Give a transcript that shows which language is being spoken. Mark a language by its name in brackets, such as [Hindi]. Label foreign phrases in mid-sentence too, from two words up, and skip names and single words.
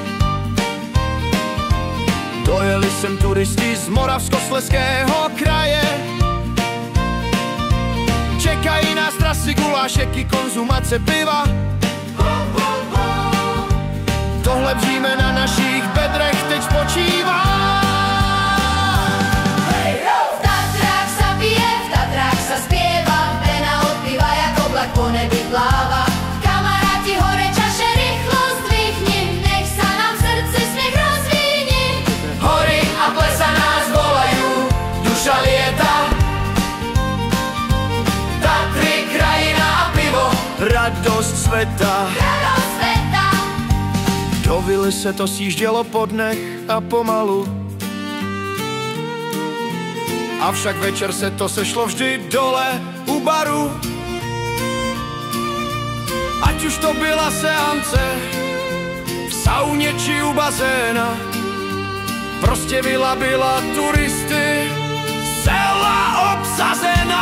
[Czech] Dojeli sem turisti z Moravskoslezského kraje. Čekají nás trasy, gulášek i konzumace piva. Tohle bříme na našich bedrech teď spočívá. [Slovak] V Tatrách sa pije, v Tatrách sa spieva, pena od piva jak oblak po nebi pláva. Kamaráti, hore čaše rýchlo zdvihni, nech sa nám v srdci smiech rozvíni. Hory a plesa nás volajú, duša lieta. Tatry, krajina a pivo, radost sveta. Radosť sveta. [Czech] Do vily se to sjíždělo po dnech a pomalu. Avšak večer se to sešlo vždy dole u baru. Ať už to byla seance v sauně či u bazéna, prostě vila byla turisty celá obsazená.